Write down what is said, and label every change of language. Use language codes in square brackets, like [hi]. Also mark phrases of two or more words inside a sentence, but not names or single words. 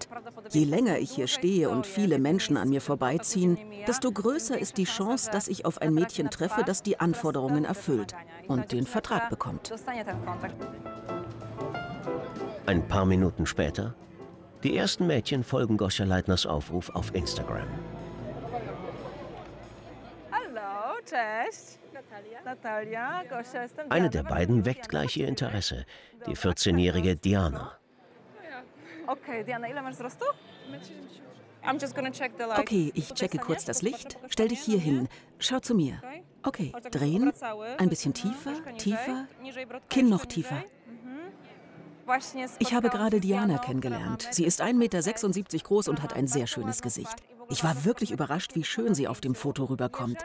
[de] Je länger ich hier stehe und viele Menschen an mir vorbeiziehen, desto größer ist die Chance, dass ich auf ein Mädchen treffe, das die Anforderungen erfüllt und den Vertrag bekommt. Ein paar Minuten später, die ersten Mädchen folgen Gosia Leitners Aufruf auf Instagram. Hallo, [pl] cześć. Natalia, Gosia, jestem [de] Eine der beiden weckt gleich ihr Interesse, die 14-jährige Diana. Okay, Diana, [pl] ile masz wzrostu? [en] I'm just gonna check the light. [de] Okay, ich checke kurz das Licht. Stell dich hier hin. Schau zu mir. Okay, drehen. Ein bisschen tiefer, tiefer. Kinn noch tiefer. Ich habe gerade Diana kennengelernt. Sie ist 1,76 Meter groß und hat ein sehr schönes Gesicht. Ich war wirklich überrascht, wie schön sie auf dem Foto rüberkommt.